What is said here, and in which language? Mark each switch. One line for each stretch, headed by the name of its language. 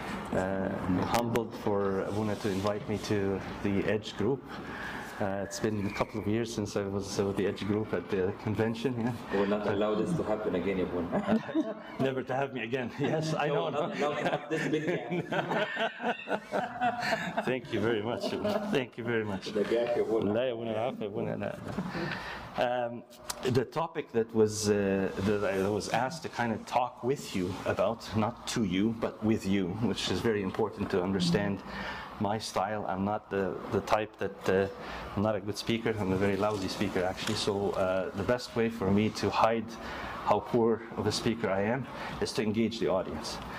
English: I'm humbled for Abuna to invite me to the Edge group. It's been a couple of years since I was with the Edge group at the convention. Yeah. We'll not allow this to happen again, Abuna. Never to have me again. Yes, I know. We'll not allow to have this big gap. Thank you very much. Thank you very much. The gap, Abuna.
Arabic: لا يا أبونا العفو يا أبونا لا.
English: The topic that I was asked to kind of talk with you about, not to you, but with you, which is very important to understand my style. I'm not the type that, I'm not a good speaker, I'm a very lousy speaker actually, so the best way for me to hide how poor of a speaker I am is to engage the audience.